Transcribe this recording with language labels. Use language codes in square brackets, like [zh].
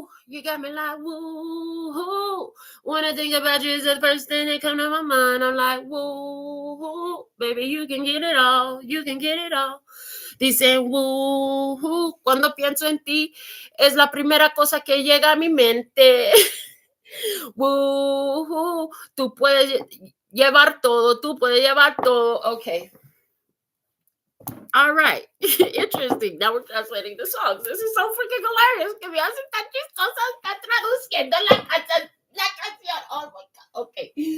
[en] You got me like, woo. When I think about you, it's the first thing that comes to my mind. I'm like, woo, baby, you can get it all. You can get it all. [es] Dicen, woo, cuando pienso en ti, es la primera cosa que llega a mi mente. Woo, tú puedes llevar todo, Okay. [en] All right. Interesting. Now we're translating the songs. This is so freaking hilarious. [es] Que me hacen tan chistosas, está traduciendo la canción. [en] Oh my God. Okay.